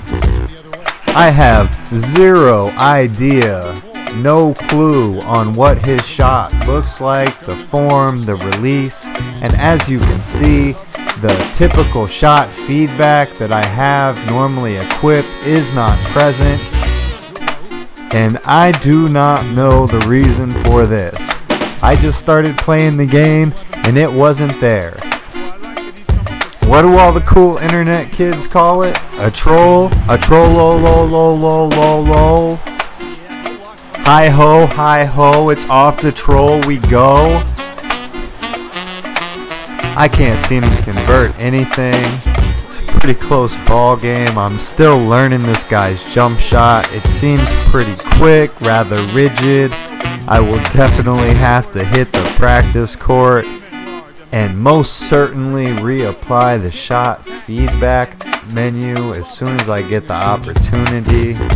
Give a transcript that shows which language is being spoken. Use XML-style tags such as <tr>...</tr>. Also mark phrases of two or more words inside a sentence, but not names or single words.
<en>I have zero idea, no clue on what his shot looks like, the form, the release, and as you can see, The typical shot feedback that I have normally equipped is not present, and I do not know the reason for this. I just started playing the game and it wasn't there. What do all the cool internet kids call it? A troll? A troll-lo-lo-lo-lo-lo-lo? Hi-ho, it's off the troll we go. I can't seem to convert anything. It's a pretty close ball game. I'm still learning this guy's jump shot. It seems pretty quick, rather rigid. I will definitely have to hit the practice court and most certainly reapply the shot feedback menu as soon as I get the opportunity.</en>